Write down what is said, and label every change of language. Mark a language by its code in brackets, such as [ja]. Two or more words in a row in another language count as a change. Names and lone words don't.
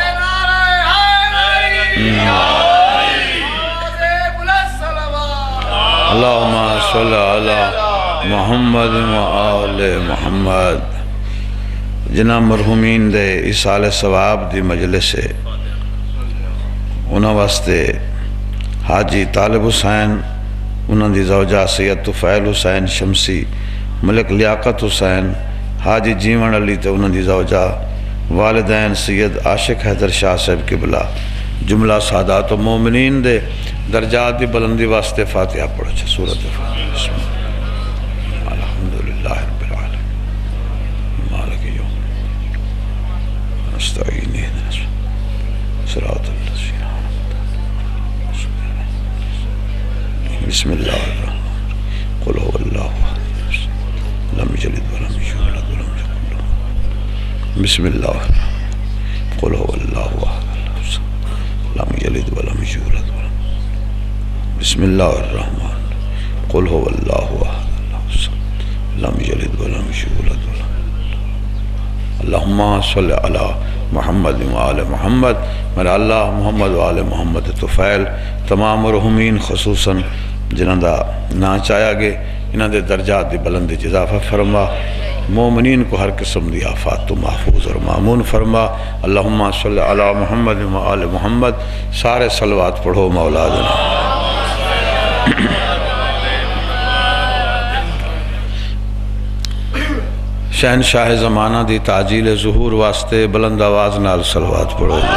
[ar] اللہم صلی علی محمد وآل محمد. [pa] جنہ مرحومین دے ایصال ثواب دی مجلس ہے انہاں واسطے حاجی طالب حسین، انہاں دی زوجہ سید طفیل حسین شمسی، ملک لیاقت حسین، حاجی جیون علی تے انہاں دی زوجہ، والدین سید عاشق حیدر شاہ صاحب قبلہ، جملہ سادات و مومنین دے درجات دی بلندی واسطے فاتحہ پڑھو. [ar] سورۃ فاتحہ. بسم اللہ. الحمدللہ رب العالمین مالک یوم نستعین اهدنا صراط الذین انعمت علیہم. بسم اللہ الرحمن الرحیم. قل هو اللہ احد لم یلد ولم یولد ولم یکن له. بسم اللہ الرحمن الرحیم. قل هو اللہ احد لم یلد ولم یولد ولم. بسم اللہ الرحمن الرحیم. قل هو اللہ احد لم یلد ولم یولد ولم. اللہم صلی علی محمد وآل محمد. [pa] میرا اللہ محمد وآل محمد طفیل تمام مرحومین خصوصاً جنہاں دا نا چاہیا گے انہاں دے درجات دی بلندی اضافہ فرما. مومنین کو ہر قسم دی آفات تو محفوظ اور معمون فرما. [ar] اللہم صلی علی محمد وآل محمد. [pa] سارے صلوات پڑھو مولا جنا. شہنشاہ زمانہ دی تعجیل ظہور واسطے بلند آواز نال صلوات پڑھو جی.